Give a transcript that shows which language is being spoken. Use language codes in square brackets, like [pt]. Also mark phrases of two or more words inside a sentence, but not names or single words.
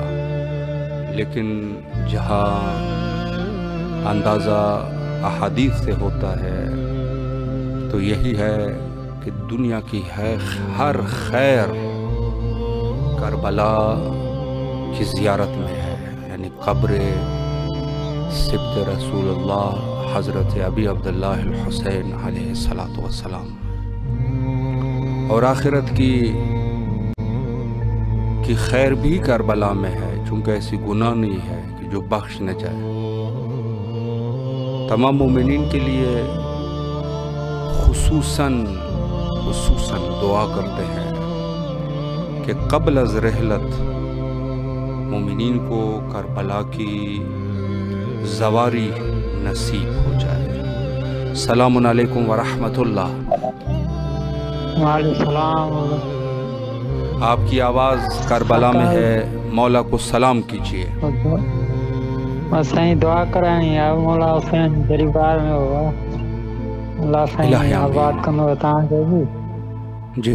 [ur] لیکن جہاں اندازہ احادیث سے ہوتا ہے تو یہی ہے کہ دنیا کی ہے ہر خیر کربلا کی زیارت میں ہے، یعنی قبر سبط رسول اللہ حضرت ابی عبداللہ الحسین [ar] عليه الصلاة والسلام. [ur] اور آخرت کی خیر بھی کربلا میں ہے، چونکہ ایسی گناہ نہیں ہے کہ جو بخش نہ جائے. تمام مومنین کے لیے خصوصاً دعا کرتے ہیں کہ قبل از رحلت مومنین کو کربلا کی زواری نصیب ہو جائے. [ar] سلام عليكم و رحمة الله. [ur] آپ کی آواز کربلا میں ہے، مولا کو سلام کیجیے. بس صحیح دعا کرائیں یار، مولا حسین دربار میں ہوگا. اللہ صحیح آباد کرنو بتائیں جی.